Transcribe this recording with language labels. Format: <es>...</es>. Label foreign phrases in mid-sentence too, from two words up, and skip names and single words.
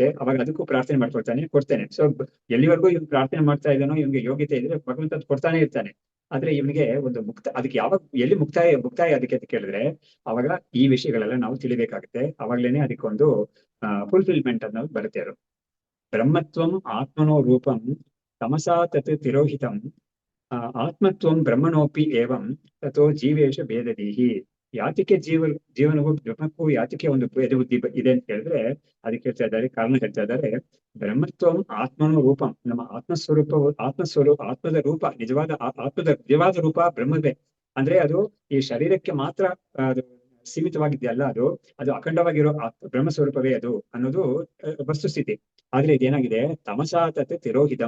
<kn>ಅವಾಗ ಅದಕ್ಕೂ ಪ್ರಾರ್ಥನೆ ಮಾಡ್ಕೊಳ್ತಾನೆ, ಕೊಡ್ತೇನೆ. ಸೊ ಎಲ್ಲಿವರೆಗೂ ಇವ್ನು ಪ್ರಾರ್ಥನೆ ಮಾಡ್ತಾ ಇದ್ದಾನೋ, ಇವ್ನಿಗೆ ಯೋಗ್ಯತೆ ಇದ್ರೆ ಭಗವಂತ ಕೊಡ್ತಾನೆ ಇರ್ತಾನೆ. ಆದ್ರೆ ಇವನಿಗೆ ಒಂದು ಅದಕ್ಕೆ ಯಾವಾಗ ಎಲ್ಲಿ ಮುಕ್ತಾಯ ಅದಕ್ಕೆ ಅಂತ ಕೇಳಿದ್ರೆ ಅವಾಗ ಈ ವಿಷಯಗಳೆಲ್ಲ ನಾವು ತಿಳಿಬೇಕಾಗುತ್ತೆ. ಅವಾಗ್ಲೇನೆ ಅದಕ್ಕೊಂದು ಫುಲ್ಫಿಲ್ಮೆಂಟ್ ಅನ್ನೋದು ಬರುತ್ತೆ.</kn> <sa>ಅದು ಬ್ರಹ್ಮತ್ವಂ ಆತ್ಮನೋ ರೂಪಂ ತಮಸಾ ತತ್ ತಿರೋಹಿತಂ ಆತ್ಮತ್ವಂ ಬ್ರಹ್ಮಣೋಪಿ ಏವಂ ತಥೋ ಜೀವೇಶ ಭೇದದೀಹಿ.</sa> <kn>ಯಾತಕ್ಕೆ ಜೀವನಗೂ ಬ್ರಹ್ಮಕ್ಕೂ ಯಾತಕ್ಕೆ ಒಂದು ಭೇದ ಬುದ್ಧಿ ಇದೆ ಅಂತ ಹೇಳಿದ್ರೆ ಅದಕ್ಕೆ ಹೇಳ್ತಾ ಇದ್ದಾರೆ, ಕಾರಣ ಹೇಳ್ತಾ ಇದ್ದಾರೆ.</kn> <sa>ಬ್ರಹ್ಮತ್ವಂ ಆತ್ಮನೋ ರೂಪಂ,</sa> <kn>ನಮ್ಮ ಆತ್ಮದ ರೂಪ, ನಿಜವಾದ ರೂಪ ಬ್ರಹ್ಮವೇ. ಅಂದ್ರೆ ಅದು ಈ ಶರೀರಕ್ಕೆ ಮಾತ್ರ ಅದು ಸೀಮಿತವಾಗಿದೆಯಲ್ಲ, ಅದು ಅಖಂಡವಾಗಿರೋ ಬ್ರಹ್ಮ ಸ್ವರೂಪವೇ ಅದು ಅನ್ನೋದು ವಸ್ತುಸ್ಥಿತಿ. ಆದ್ರೆ ಇದೇನಾಗಿದೆ,</kn> <sa>ತಮಸಾ ತತ್ ತಿರೋಹಿತಂ.</sa>